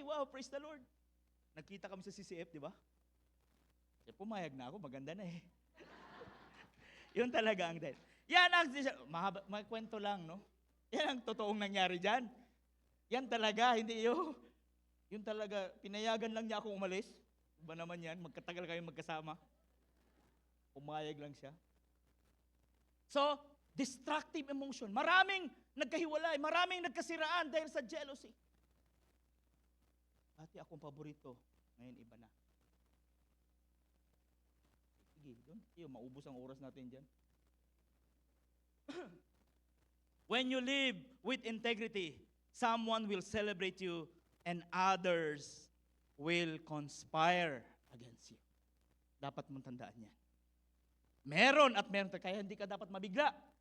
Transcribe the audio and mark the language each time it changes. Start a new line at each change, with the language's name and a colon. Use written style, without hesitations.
Filipino: Wow,
English: praise the Lord.
Filipino: Nagkita kami sa CCF, di ba? Pumayag na ako, maganda na eh. Yun talaga ang dahil. Yan ang, may kwento lang, no? Yan ang totoong nangyari dyan. Yan talaga, hindi yun. Yun talaga, pinayagan lang niya akong umalis. Ba naman yan, magkatagal kayo magkasama. Pumayag lang siya.
English: So, destructive emotion.
Filipino: Maraming nagkahiwalay, maraming nagkasiraan dahil sa jealousy. Dati akong paborito, ngayon iba na. Sige, doon. Maubos ang oras natin dyan.
English: When you live with integrity, someone will celebrate you and others will conspire against you.
Filipino: Dapat mong tandaan yan. Meron at meron. Kaya hindi ka dapat mabigla.